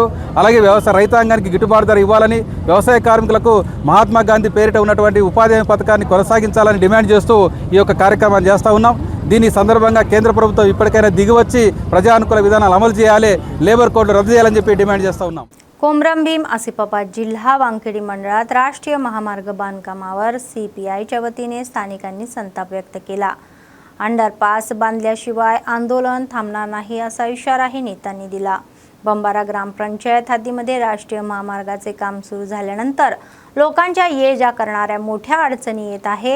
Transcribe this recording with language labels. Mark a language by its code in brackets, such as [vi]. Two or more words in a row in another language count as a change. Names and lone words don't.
[te] అలాగే వ్యవసాయ రైతాంగానికి గిట్టుబాటు ధర ఇవ్వాలని, వ్యవసాయ కార్మికులకు మహాత్మా గాంధీ పేరిట ఉన్నటువంటి ఉపాధి హామీ పథకాన్ని కొనసాగించాలని డిమాండ్ చేస్తూ ఈ యొక్క కార్యక్రమాన్ని చేస్తూ ఉన్నాం. దీని సందర్భంగా కేంద్ర ప్రభుత్వం ఇప్పటికైనా దిగివచ్చి ప్రజానుకూల విధానాలు అమలు చేయాలి, [en] labour codes [te] రద్దు చేయాలని చెప్పి डिमांड చేస్తూ ఉన్నాం. [mr] कोमरमभीम आसिफाबाद जिल्हा वांखेडी मंडळात राष्ट्रीय महामार्ग बांधकामावर CPIच्या वतीने स्थानिकांनी संताप व्यक्त केला. अंडरपास बांधल्याशिवाय आंदोलन थांबणार नाही असा इशाराही नेत्यांनी दिला. बंबारा ग्रामपंचायत हद्दीमध्ये राष्ट्रीय महामार्गाचे काम सुरू झाल्यानंतर लोकांच्या ये-जा करणाऱ्या मोठ्या अडचणी येत आहे.